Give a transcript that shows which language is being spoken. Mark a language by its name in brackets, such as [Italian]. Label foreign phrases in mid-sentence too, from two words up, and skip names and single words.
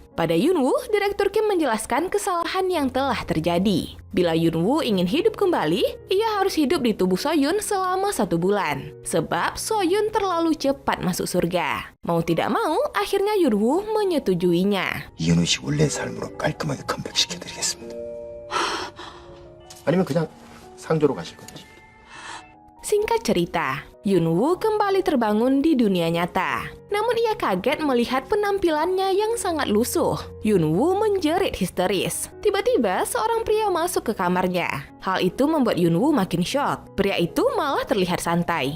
[Indonesian] Pada Yunwoo, Direktur Kim menjelaskan kesalahan yang telah terjadi. Bila Yunwoo ingin hidup kembali, ia harus hidup di tubuh Soyun selama 1 bulan. Sebab Soyun terlalu cepat masuk surga. Mau tidak mau, akhirnya Yunwoo menyetujuinya. [Korean] 이현우 씨 원래 삶으로 깔끔하게 컴백시켜드리겠습니다. 아니면 그냥 상조로 가실 건지. [Indonesian] Singkat cerita, Yunwoo kembali terbangun di dunia nyata. Namun ia kaget melihat penampilannya yang sangat lusuh. Yunwoo menjerit histeris. Tiba-tiba seorang pria masuk ke kamarnya. Hal itu membuat Yunwoo makin syok. Pria itu malah terlihat santai.